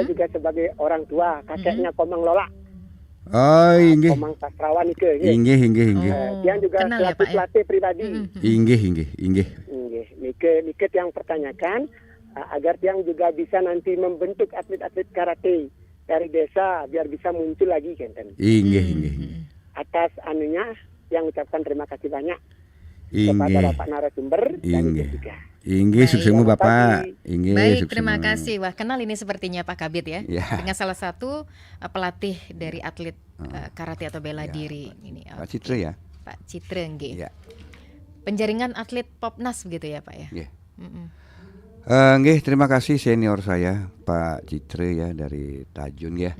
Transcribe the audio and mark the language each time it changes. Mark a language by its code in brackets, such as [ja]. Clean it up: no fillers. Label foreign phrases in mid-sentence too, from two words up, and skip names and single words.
[id] kan saya juga sebagai orang tua, kakeknya Komang Lola. Oh, inggih. Komang Sastrawan Ike. Inggih. Dia juga kenal ya, selaku Pak, ya? pelatih pribadi. Inggih. Nike yang pertanyakan agar Tiang juga bisa nanti membentuk atlet-atlet karate dari desa biar bisa muncul lagi kenten. Inggih. Atas anunya yang ucapkan terima kasih banyak kepada Bapak narasumber dan juga. Inggih, suksesmu Bapak. Inggih. Baik, terima kasih. Wah, kenal ini sepertinya Pak Kabit ya. Dengan salah satu pelatih dari atlet karate atau bela diri ini. Pak Citra ya. Pak Citra nggih. Ya. Penjaringan atlet Popnas begitu ya Pak ya. Iya. Nggih, terima kasih senior saya Pak Citra ya dari Tajun ya.